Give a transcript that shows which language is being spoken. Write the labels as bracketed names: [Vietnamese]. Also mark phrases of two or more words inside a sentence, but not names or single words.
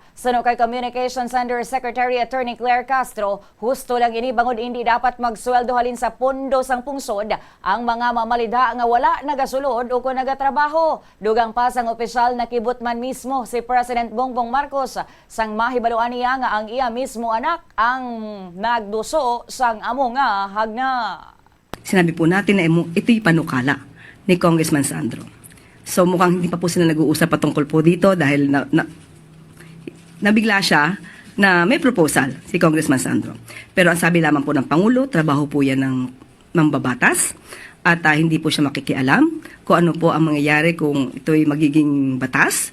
[Hiligaynon] Suno kay Communications Under Secretary Attorney Claire Castro, husto lang ini bangod hindi dapat magsweldo halin sa pondo sang pungsod ang mga mamalida nga wala nagasulod o kung nagatrabaho. Dugang pa sang opisyal nakibot man mismo si President Bongbong Marcos sang mahibaluan niya nga ang iya mismo anak ang nagduso sang amo nga hagna. [Filipino] Sinabi po natin na ito'y panukala ni Congressman Sandro. So mukhang hindi pa po sila nag-uusap patungkol po dito dahil nabigla siya na may proposal si Congressman Sandro. Pero ang sabi lamang po ng Pangulo, trabaho po yan ng mambabatas at hindi po siya makikialam kung ano po ang mangyayari kung ito'y magiging batas.